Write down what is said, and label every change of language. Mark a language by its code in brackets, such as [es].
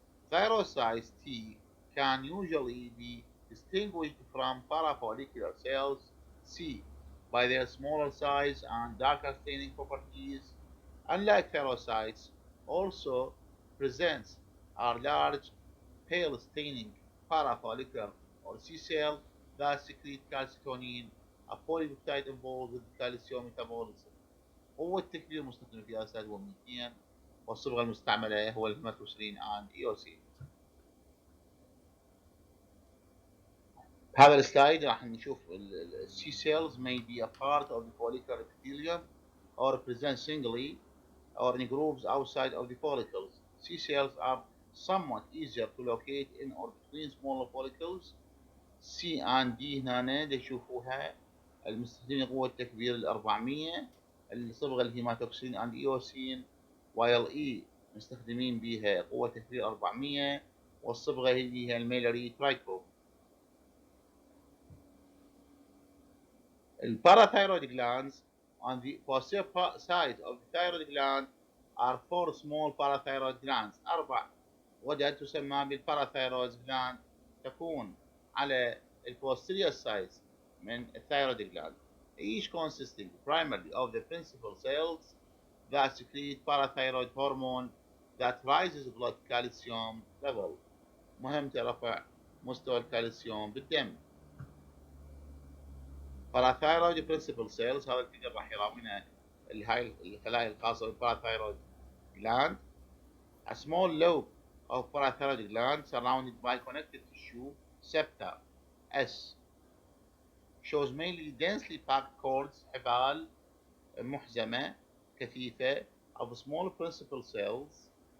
[en] Thyrocytes T can usually be distinguished from parafollicular cells C by their smaller size and darker staining properties. Unlike thyrocytes, also presents are large, pale staining parafollicular or C cell that secrete calcitonin, a polypeptide involved with calcium metabolism. [ar] قوة تكبير المستخدم في أسد هو 200 والصبغة المستعملة هو الهيماتوسيلين and إيوسين. بهذا السلايد راح نشوف [en] C cells may be a part of the follicular epithelium or present singly or in groups outside of the follicles. C cells are somewhat easier to locate in or between smaller follicles. [ar] C and D هنا تشوفوها المستخدمين قوة تكبير 400 الصبغة الهيماتوكسين and إيوسين while E مستخدمين بها قوة تكبير 400 والصبغة هي الميلاري ترايكو. [en] The parathyroid glands on the posterior side of the thyroid gland are four small parathyroid glands. [ar] أربع غدد تسمى بالparathyroid gland تكون على [en] posterior sides من thyroid gland, each consisting primarily of the principal cells that secrete parathyroid hormone that raises blood calcium level. [ar] مهم رفع مستوى الكالسيوم بالدم. [en] Parathyroid principal cells [ar] هذا الفيجر راح يراوينا هاي الخلايا الخاصة بالparathyroid gland. [en] A small lobe of parathyroid gland surrounded by connective tissue septa S shows mainly densely packed cords [ar] حبال محزمة كثيفة [en] of small principal cells.